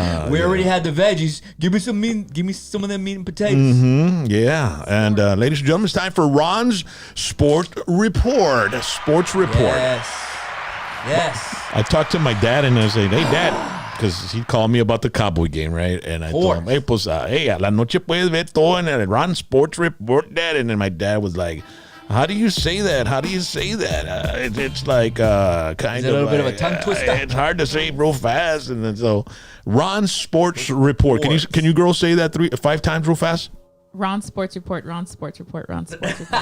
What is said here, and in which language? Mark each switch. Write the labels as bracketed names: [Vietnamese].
[English] We already had the veggies. Give me some meat. Give me some of them meat and potatoes. Yeah, and ladies and gentlemen, it's time for Ron's Sports Report. Yes. I talked to my dad and I said, hey, Dad, because he called me about the Cowboy game, right? And I told him, hey, [Spanish] pues, hey, a la noche puedes ver todo en el Ron Sports Report, Dad. [English] And then my dad was like, how do you say that? It's like kind of a little bit of a tongue twister. It's hard to say real fast. And then so, Ron Sports Report. Can you girls say that 5 times real fast? Ron Sports Report, Ron Sports Report, Ron Sports Report.